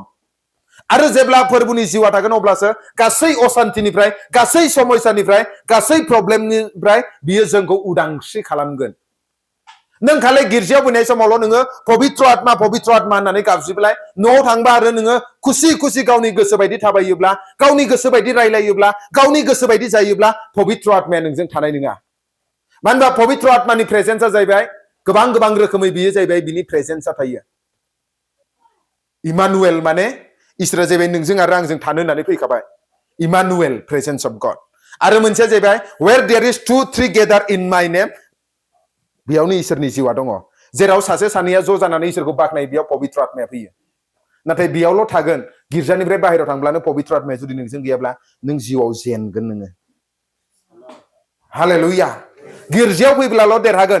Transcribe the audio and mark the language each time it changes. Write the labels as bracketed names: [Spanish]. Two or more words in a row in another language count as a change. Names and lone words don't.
[Bodo] आरो जेब्ला फोरबुनि जिउआ थागोन अब्लासो गासै अशान्तिनिफ्राय गासै समस्यानिफ्राय गासै प्रब्लेमनिफ्राय बियो जोंखौ उदांस्रि खालामगोन नों खालि गिर्जायाव फैनाय समावल' नोङो पवित्र आत्मा होननानै गाबज्रिब्लाय न'आव थांबा आरो नोङो खुसि खुसि गावनि गोसो बायदि थाबायोब्ला गावनि गोसो बायदि रायलायोब्ला गावनि गोसो बायदि जायोब्ला पवित्र आत्माया नोंजों थानाय नङा मानो होनबा पवित्र आत्मानि प्रेजेन्सआ जाहैबाय गोबां गोबां रोखोमै बियो जाहैबाय बिनि प्रेजेन्सआ थायो इमानुएल माने इसोरा जाहैबाय नोंजों आरो आंजों थानो होननानै फैखाबाय इमानुएल [English] presence of God [Bodo] आरो मोनसेया जाहैबाय [English] where there is 2-3 gather in my name [Bodo] बेयावनो इसोरनि जिउआ दङ जेराव सासे सानैया ज' जानानै इसोरखौ बाख्नायो बेयाव पवित्र आत्माया फैयो नाथाय बेयावल' थागोन गिर्जानिफ्राय बाहेरायाव थांब्लानो पवित्र आत्माया जुदि नोंजों गैयाब्ला नों जिउआव जेनगोन नोङो हालेलुया गिर्जायाव फैब्लाल' देरहागोन।